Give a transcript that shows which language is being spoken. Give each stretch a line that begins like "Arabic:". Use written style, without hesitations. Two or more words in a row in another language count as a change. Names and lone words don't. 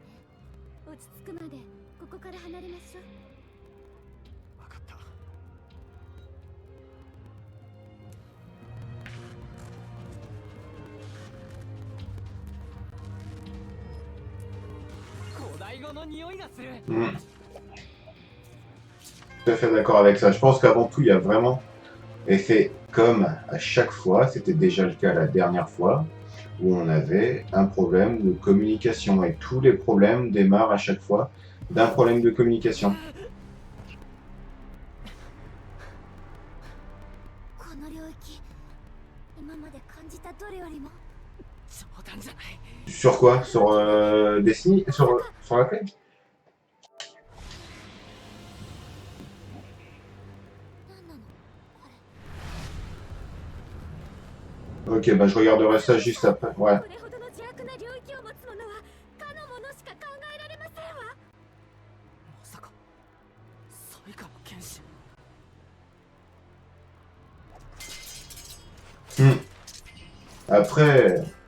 Japanese: 落ち着くまでここから離れましょう。分かった。古代語の匂いがする。
French: Tout à fait d'accord avec ça. Je pense qu'avant tout, il y a vraiment, et c'est comme à chaque fois, c'était déjà le cas la dernière fois, où on avait un problème de communication. Et tous les problèmes démarrent à chaque fois d'un problème de communication.
Japanese: この領域、今まで感じたどれよりも。冗談じゃない。
French: Sur quoi? Sur Destiny? Sur la clé?
Japanese: 何なのこれ。
French: Ok, bah je regarderai ça juste après. Ouais.
Japanese: これほどの邪悪な領域を持つ者はかの者しか考えられませんわ。まさかサイカの剣士。
French: Après...